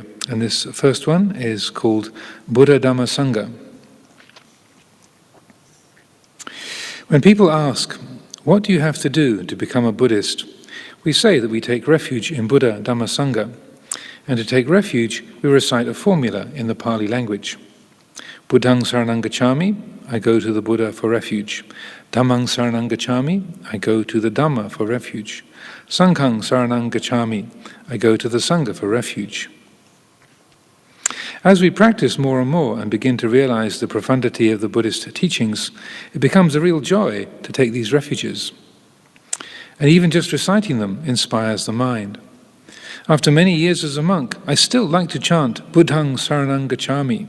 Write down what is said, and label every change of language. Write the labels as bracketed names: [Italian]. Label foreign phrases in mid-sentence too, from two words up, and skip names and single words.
[English] And this first one is called Buddha Dhamma Sangha. When people ask, what do you have to do to become a Buddhist? We say that we take refuge in Buddha Dhamma Sangha, and to take refuge we recite a formula in the Pali language. [Pali] Buddhang saranang gacchami, [English] I go to the Buddha for refuge. [Pali] Dhammang saranang gacchami, [English] I go to the Dhamma for refuge. [Pali] Sanghang saranang gacchami, [English] I go to the Sangha for refuge. As we practice more and more and begin to realize the profundity of the Buddhist teachings, it becomes a real joy to take these refuges. And even just reciting them inspires the mind. After many years as a monk, I still like to chant [Pali] Buddhang Saranang Gacchami.